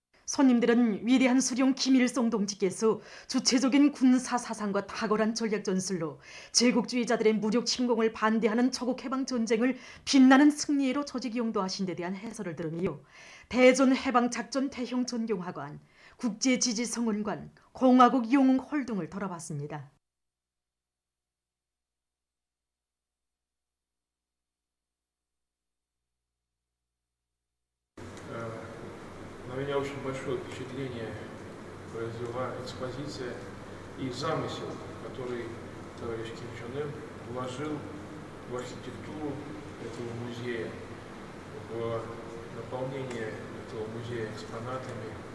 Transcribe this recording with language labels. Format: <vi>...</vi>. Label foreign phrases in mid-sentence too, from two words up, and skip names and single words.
<ko>손님들은 위대한 수령 김일성 동지께서 주체적인 군사 사상과 탁월한 전략 전술로 제국주의자들의 무력 침공을 반대하는 조국 해방 전쟁을 빛나는 승리로 조직용도하신 데 대한 해설을 들으며 대전 해방 작전 태형 전경화관, 국제지지성원관, 공화국 영웅홀 등을 돌아봤습니다.</ko> <ru>На меня очень большое впечатление произвела экспозиция и замысел, который товарищ Ким Чен Ын вложил в архитектуру этого музея, в наполнение этого музея экспонатами,</ru>